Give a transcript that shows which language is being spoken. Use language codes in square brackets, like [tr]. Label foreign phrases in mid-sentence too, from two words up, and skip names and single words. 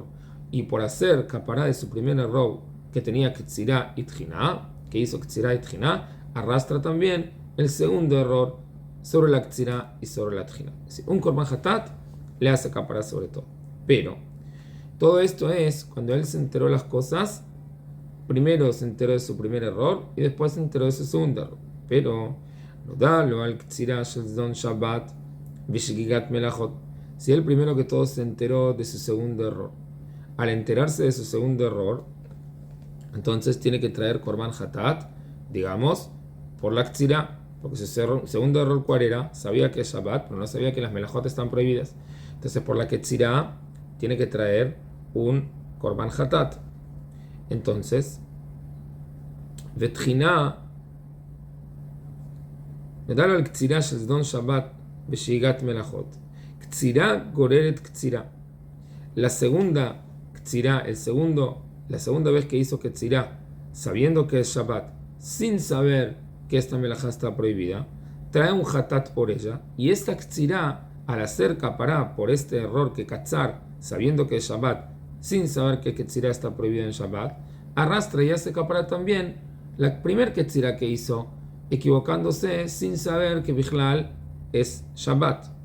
[es] Y por hacer capará de su primer error que tenía ktsira y tjina, que hizo ktsira y tjina, arrastra también el segundo error sobre la ktsira y sobre la tjina. Es decir, un [he] קרבן חטאת [es] le hace capará sobre todo. Pero todo esto es cuando él se enteró de las cosas. Primero se enteró de su primer error y después se enteró de su segundo error. [he] Pero נודע לו על קצירה של זדון שבת ושגגת מלאכות. [es] Si él primero que todo se enteró de su segundo error, al enterarse de su segundo error, entonces tiene que traer [he] קרבן חטאת, [es] digamos, por la ktsira. Porque su segundo error, ¿cuál era? Sabía que es Shabbat, pero no sabía que las melajot están prohibidas. Entonces, por la Ketzirá, tiene que traer un [he] קרבן חטאת. [es] Entonces, [he] ותחינה, מדבר על קצירה של זדון שבת בשאיגת מלאכות. קצירה גוררת קצירה. [es] La segunda קצירה, la segunda vez que hizo קצירה, sabiendo que es Shabbat, sin saber que esta melajá está prohibida, trae un hatat por ella, y esta קצירה, al hacer capará por este error que katzar, sabiendo que es Shabbat, sin saber que קצירה está prohibida en Shabbat, arrastra y hace capará también la primer קצירה que hizo, equivocándose sin saber que Bichlal es Shabbat.